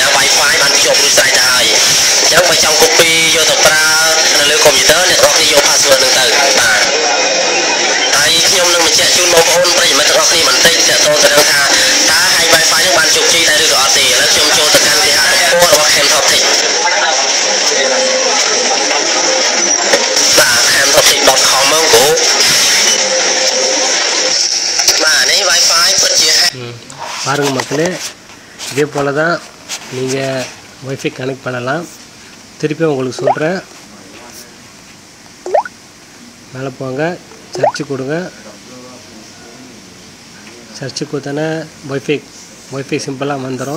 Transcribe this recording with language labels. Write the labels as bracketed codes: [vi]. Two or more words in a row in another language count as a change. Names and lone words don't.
[km] Wi-Fi បានភ្ជាប់រួចស្រេចទៅហើយអញ្ចឹងបើចង់ copy យកទៅប្រើនៅលើកុំព្យូទ័រអ្នកទាំងអស់គ្នាយក password ហ្នឹងទៅបាទហើយខ្ញុំនឹងបញ្ជាក់ជូនបងប្អូនប្រិយមិត្តទាំងអស់គ្នាបន្តិចទាក់ទងទៅនឹងថាតើ [en] hack Wi-Fi [km] ហ្នឹងបានជោគជ័យដែរឬក៏អត់ទេឥឡូវខ្ញុំចូលទៅកាន់គេហទំព័ររបស់ Camtopic បាទ camtopic.com មកគោបាទនេះ Wi-Fi ពិតជា [ta] பாருங்கள் மக்களே, இதே போல் தான் நீங்கள் [en] Wi-Fi connect [ta] பண்ணலாம். திருப்பி உங்களுக்கு சொல்கிறேன். மேலே போங்க, சர்ச்சு கொடுங்க. சர்ச்சு கொடுத்தோன்னே ஒய்ஃபை சிம்பிளாக வந்துடும்.